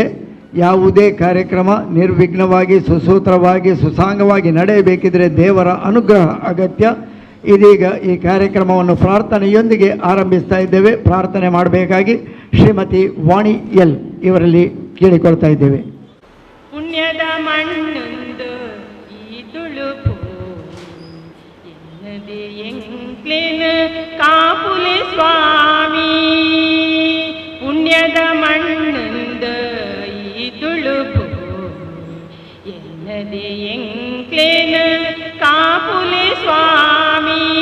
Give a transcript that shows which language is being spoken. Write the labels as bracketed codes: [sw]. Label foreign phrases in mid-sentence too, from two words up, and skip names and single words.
[kn] ಯಾವುದೇ ಕಾರ್ಯಕ್ರಮ ನಿರ್ವಿಘ್ನವಾಗಿ ಸುಸೂತ್ರವಾಗಿ ಸುಸಾಂಗವಾಗಿ ನಡೆಯಬೇಕಿದ್ರೆ ದೇವರ ಅನುಗ್ರಹ ಅಗತ್ಯ. ಇದೀಗ ಈ ಕಾರ್ಯಕ್ರಮವನ್ನು ಪ್ರಾರ್ಥನೆಯೊಂದಿಗೆ ಆರಂಭಿಸ್ತಾ ಇದ್ದೇವೆ. ಪ್ರಾರ್ಥನೆ ಮಾಡಬೇಕಾಗಿ ಶ್ರೀಮತಿ ವಾಣಿ ಎಲ್ ಇವರಲ್ಲಿ ಕೇಳಿಕೊಳ್ತಾ ಇದ್ದೇವೆ. [tcy] ಪುಣ್ಯದ ಮಣ್ಣೊಂದು ಈ ತುಳುಪು ಎನ್ನದೆ ಎಂಕ್ಲೇನ ಕಾಪುಲೆ ಸ್ವಾಮಿ. ಪುಣ್ಯದ ಮಣ್ಣೊಂದು ಈ ತುಳುಪು ಎನ್ನದೆ ಎಂಕ್ಲೇನ ಕಾಪುಲೆ ಸ್ವಾಮಿ.